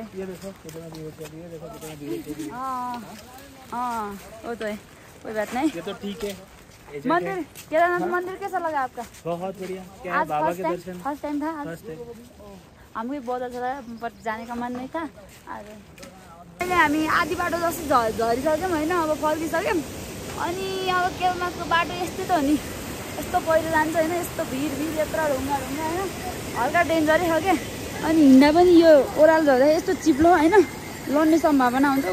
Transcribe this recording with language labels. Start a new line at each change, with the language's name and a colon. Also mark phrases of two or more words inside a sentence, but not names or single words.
Hindi: ये देखो कितना दूर चली है, देखो कितना दूर चली है। हाँ वो तो है कोई बात नहीं। ये तो ठीक है। मंदिर केदारनाथ मंदिर कैसा लगा आपका? बहुत बढ़िया। क्या है आज बाबा के दर्शन
English: first time
Hindi: था आज?
English: first time.
Hindi: हमको भी बहुत अच्छा लगा बट जाने का मन नहीं था।
Nepali: अहिले हामी आधी बाटो जस्तो झरिसक्यौँ होइन अब फर्किसक्यौँ। अनि अब केदारनाथको बाटो यस्तै त हो नि यस्तो पहिरो जान्छ होइन यस्तो भिड यत्रो ढुङ्गा होइन हल्का डेन्जरै छ क्या। अनि हिँड्दा पनि यो ओह्रालो झर्दा यस्तो चिप्लो होइन लड्ने सम्भावना हुन्छ।